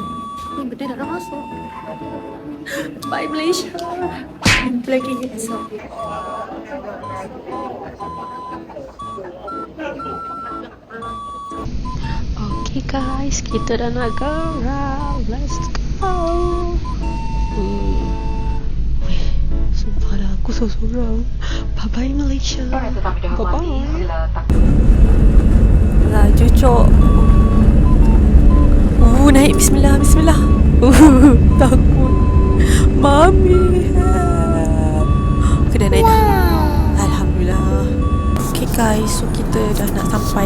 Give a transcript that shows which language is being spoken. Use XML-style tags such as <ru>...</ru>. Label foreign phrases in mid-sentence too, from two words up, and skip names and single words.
<ms>Ni benda dah nak masuk. Bye Malaysia. Jumpa lagi esok.</ms> <en>Okay guys,</en> <ms>kita dah nak gerak.</ms> <en>Let's go.</en> <ms>Sumpah dah aku seorang.</ms> <en>Bye bye Malaysia. Bye bye.</en> <ms>Laju cok. Naik bismillah. Takut. Mami help. Okay, dah naik dah. Alhamdulillah.</ms> <en>Okay guys,</en> <ms>so kita dah nak sampai.</ms>